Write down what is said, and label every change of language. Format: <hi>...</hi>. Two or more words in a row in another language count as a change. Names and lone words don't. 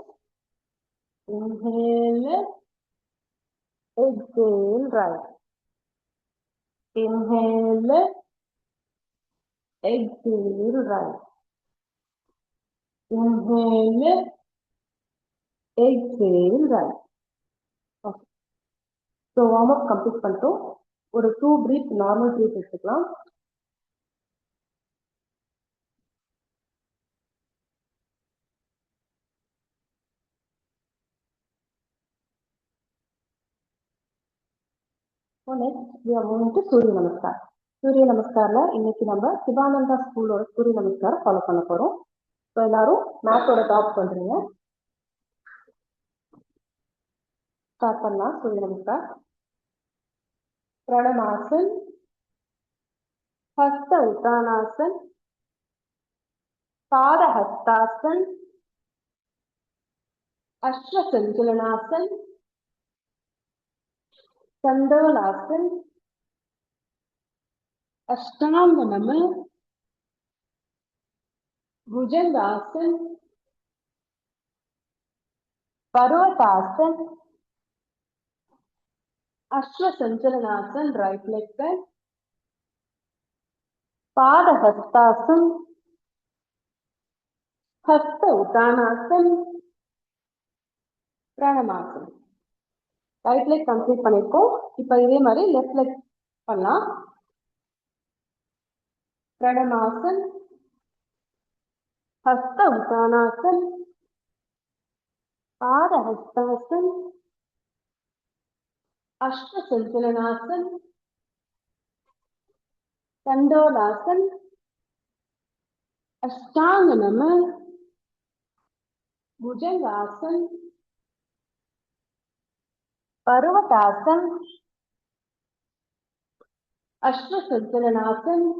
<en>Inhale left, exhale right. Inhale left, exhale, rise. Inhale, exhale, rise. Okay. So warm up complete பண்ணிட்டோம். ஒரு 2 breath normal breath எடுத்துக்கலாம். So next we are moving to சூரிய நமஸ்கார்.</en> <ta>சூரிய நமஸ்கார்ல இன்னைக்கு நம்ம சிவானந்தா ஸ்கூலோட சூரிய நமஸ்காரம் ஃபாலோ பண்ண போறோம். ஸோ எல்லாரும் மேத்தோட டாப் பண்றீங்க. ஸ்டார்ட் பண்ணலாம். சூரிய நமஸ்கார். பிரணமாசன்,</ta> <sa>हस्त उत्तानासन, पाद हस्तासन, अश्व संचलनासन, कंदोलासन, अष्टांग नमः, भुजंगासन, पर्वतासन, अश्व संचलनासन</sa> <en>right leg</en> <sa>पे, पाद हस्तासन, हस्त उत्तानासन,</sa> <ta>பிரணமாசன்.</ta> <en>right leg</en> <ta>கம்ப்ளீட் பண்ணிருக்கோம். இப்போ இதே மாதிரி</ta> <en>left leg</en> <ta>பண்ணலாம். பிரணமாசன்,</ta> <sa>हस्त उत्तानासन, पाद हस्तासन, अश्व संचलनासन, कंदोलासन, अष्टांग नमः, भुजंगासन, पर्वतासन, अश्व संचलनासन,</sa>